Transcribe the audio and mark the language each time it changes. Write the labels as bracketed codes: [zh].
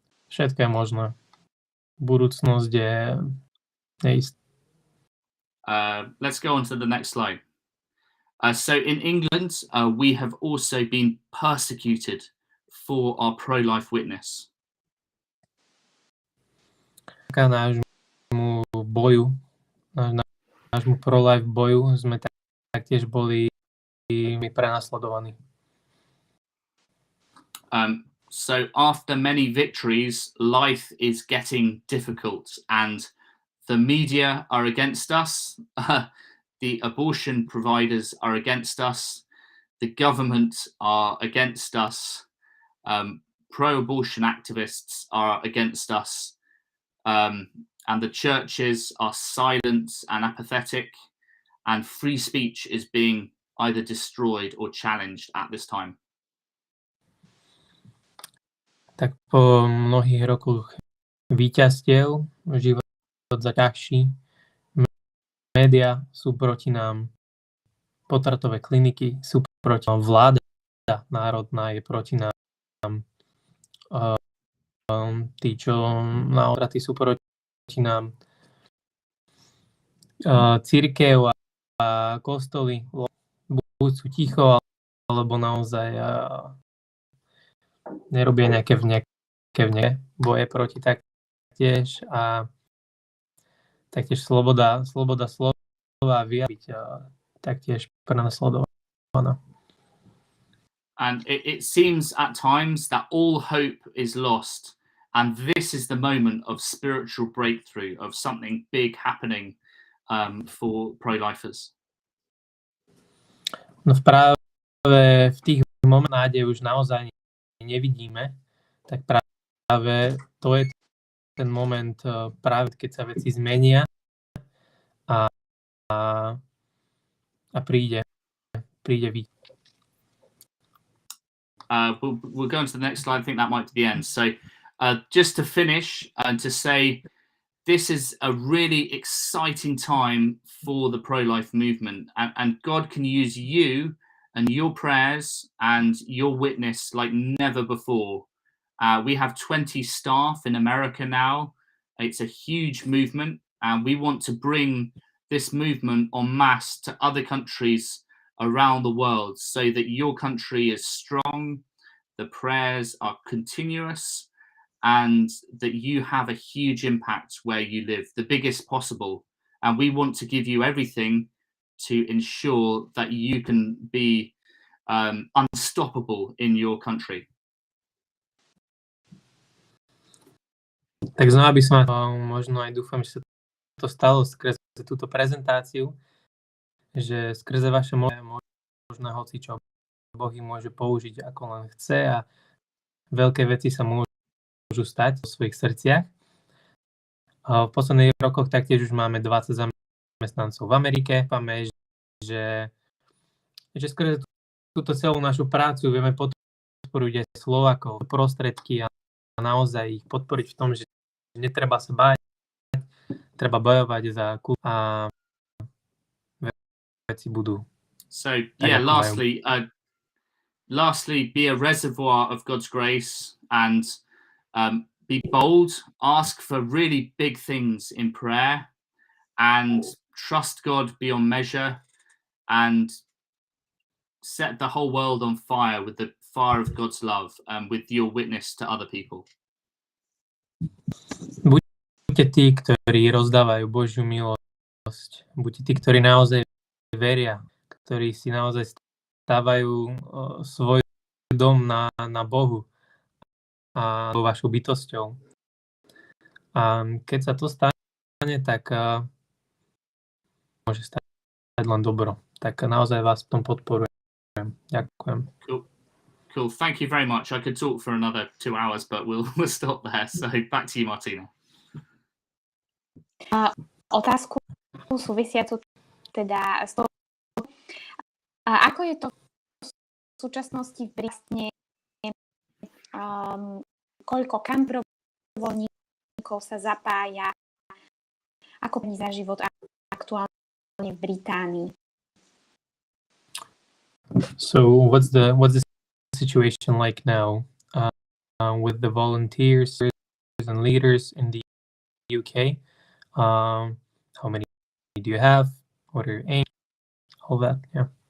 [sk] Všetko je možné. Budúcnosť je istá. [en] Let's go on to the next slide. So in England, we have also been persecuted for our pro-life witness. [sk] Nášmu boju, nášmu pro-life boju sme taktiež boli prenasledovaní. [en] So after many victories, life is getting difficult, and the media are against us. The abortion providers are against us. The government are against us. Pro-abortion activists are against us. And the churches are silent and apathetic. And free speech is being either destroyed or challenged at this time. [sk] Tak po mnohých rokoch víťazstiev život zaťažší. Média sú proti nám, potratové kliniky sú proti nám, vláda národná je proti nám, tí, čo na otraty sú proti nám, cirkev a kostoly buď sú ticho, alebo naozaj nerobia nejaké boje proti taktiež a taktiež sloboda slova vyjadriť taktiež prenasledovaná. [en] And it seems at times that all hope is lost, and this is the moment of spiritual breakthrough, of something big happening for pro-lifers. [sk] No práve v tých momentoch nádej už naozaj nevidíme, tak práve to je ten moment, práve keď sa veci zmenia a príde víť. [en] We'll go on to the next slide. I think that might be the end. So just to finish and to say, this is a really exciting time for the pro-life movement, and God can use you and your prayers and your witness like never before. We have 20 staff in America now. It's a huge movement, and we want to bring this movement en masse to other countries around the world so that your country is strong, the prayers are continuous, and that you have a huge impact where you live, the biggest possible. And we want to give you everything to ensure that you can be unstoppable in your country. [sk] Tak znova by som možno aj dúfam, že sa to stalo skrze túto prezentáciu, že skrze vaše možno hocičo Boh im môže použiť ako len chce a veľké veci sa môžu stať vo svojich srdciach. V posledných rokoch taktiež už máme 20 zamestnancov v Amerike. Dúfame, že skrze túto celú našu prácu vieme podporiť aj Slovákov, prostredky a naozaj ich podporiť v tom, že netreba sa báť, treba bojovať za kultúru a veci budú. [en] So yeah, lastly, be a reservoir of God's grace and be bold, ask for really big things in prayer and trust God beyond measure and set the whole world on fire with the fire of God's love and with your witness to other people. [sk] Buďte tí, ktorí rozdávajú Božiu milosť. Buďte tí, ktorí naozaj veria, ktorí si naozaj stávajú svoj dom na Bohu a vašou bytosťou. A keď sa to stane, tak môže stať len dobro. Tak naozaj vás v tom podporujem. Ďakujem. [en] Cool. Thank you very much. I could talk for another 2 hours, but we'll stop there. So back to you, Martina. [sk] Otázku súvisiacu teda s toho, ako je to v súčasnosti vlastne, koľko dobrovoľníkov sa zapája, ako za život aktuálne v Británii. [en] So what's the situation like now with the volunteers and leaders in the UK? How many do you have? What are your aims? All that, yeah.